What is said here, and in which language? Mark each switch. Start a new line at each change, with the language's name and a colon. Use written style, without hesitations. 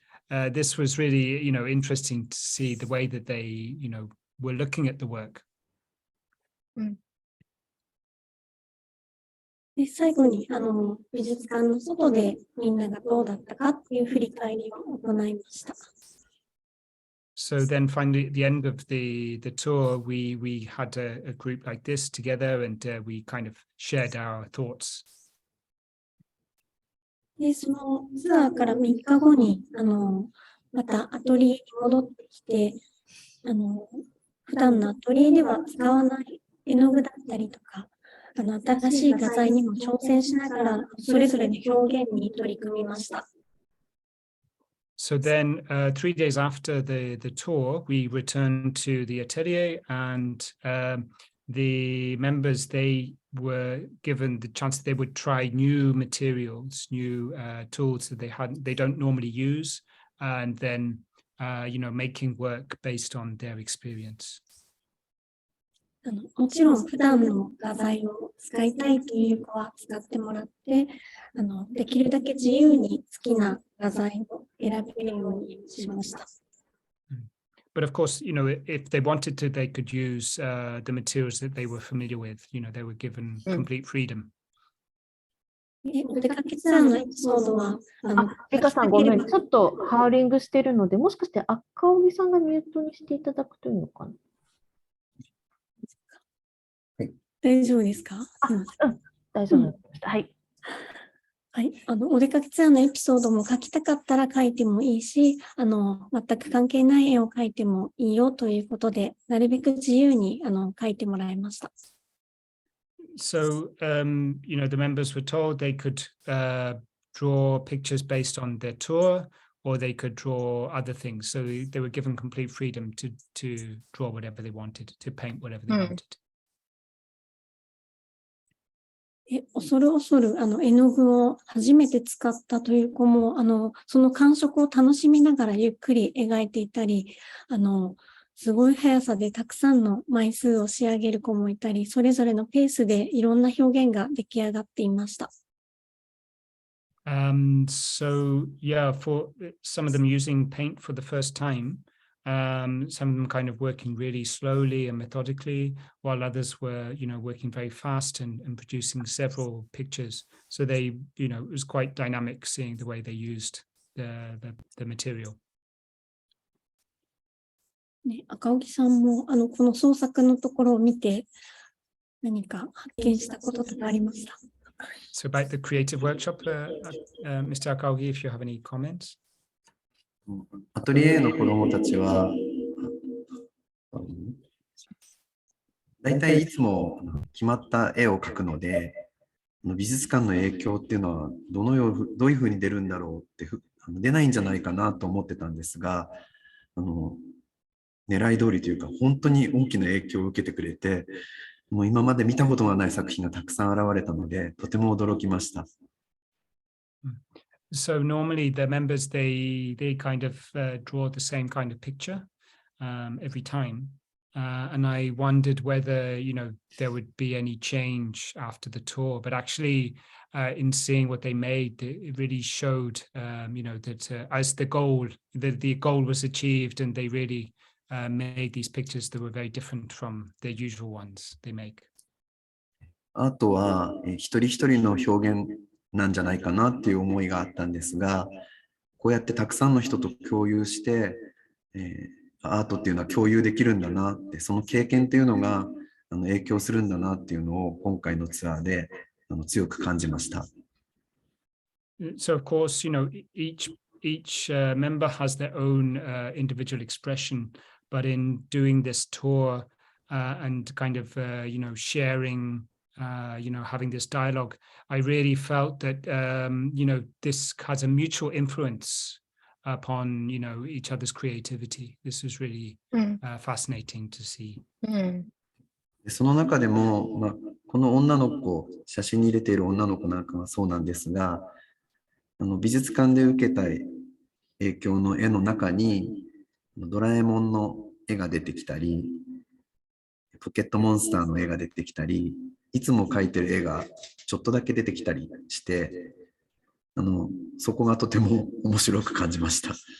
English: This was really, interesting to see the way that they, were looking at the work.
Japanese: で、最後に美術館の外でみんながどうだったかっていう振り返りを行いました。
English: So then finally at the end of the tour, we had a group like this together and we kind of shared our thoughts.
Japanese: で、そのツアーから3日後にまたアトリエに戻ってきて、普段のアトリエでは使わない絵の具だったりとか、新しい画材にも挑戦しながら、それぞれの表現に取り組みました。
English: So then 3 days after the tour, we returned to the atelier and the members, they were given the chance that they would try new materials, new tools that they don't normally use, and then, making work based on their experience.
Japanese: もちろん普段の画材を使いたいという子は使ってもらって、できるだけ自由に好きな画材を選べるようにしました。
English: But of course, if they wanted to, they could use the materials that they were familiar with. They were given complete freedom.
Japanese: お出かけツアーのエピソードは、リカさんごめん、ちょっとハウリングしてるので、もしかして赤荻さんがミュートにしていただくというのかな。大丈夫ですか？大丈夫です。はい。はい。お出かけツアーのエピソードも書きたかったら書いてもいいし、全く関係ない絵を描いてもいいよということで、なるべく自由に描いてもらいました。
English: So, the members were told they could draw pictures based on their tour, or they could draw other things. So they were given complete freedom to draw whatever they wanted, to paint whatever they wanted.
Japanese: 恐る恐る絵の具を初めて使ったという子もその感触を楽しみながらゆっくり描いていたりすごい速さでたくさんの枚数を仕上げる子もいたりそれぞれのペースでいろんな表現が出来上がっていました。
English: So yeah, for some of them using paint for the first time, some of them kind of working really slowly and methodically, while others were, working very fast and producing several pictures. So they, it was quite dynamic seeing the way they used the material.
Japanese: ね、赤荻さんもこの創作のところを見て何か発見したこととかありました？
English: So about the creative workshop, Mr. Akaogi, if you have any comments?
Japanese: アトリエの子どもたちはだいたいいつも決まった絵を描くので美術館の影響っていうのはどういうふうに出るんだろうって出ないんじゃないかなと思ってたんですが狙い通りというか、本当に大きな影響を受けてくれて、もう今まで見たことがない作品がたくさん現れたので、とても驚きました。
English: So normally the members, they kind of draw the same kind of picture every time. And I wondered whether, there would be any change after the tour, but actually in seeing what they made, it really showed, that as the goal was achieved and they really made these pictures that were very different from the usual ones they make.
Japanese: あとは、一人一人の表現なんじゃないかなっていう思いがあったんですが、こうやってたくさんの人と共有して、アートっていうのは共有できるんだなって、その経験っていうのが影響するんだなっていうのを今回のツアーで強く感じました。
English: So of course, each member has their own individual expression, but in doing this tour and kind of sharing, having this dialogue, I really felt that this has a mutual influence upon each other's creativity. This was really fascinating to see.
Japanese: その中でも、この女の子、写真に入れている女の子なんかはそうなんですが、美術館で受けた影響の絵の中にドラえもんの絵が出てきたり、ポケットモンスターの絵が出てきたり、いつも描いてる絵がちょっとだけ出てきたりして、そこがとても面白く感じました。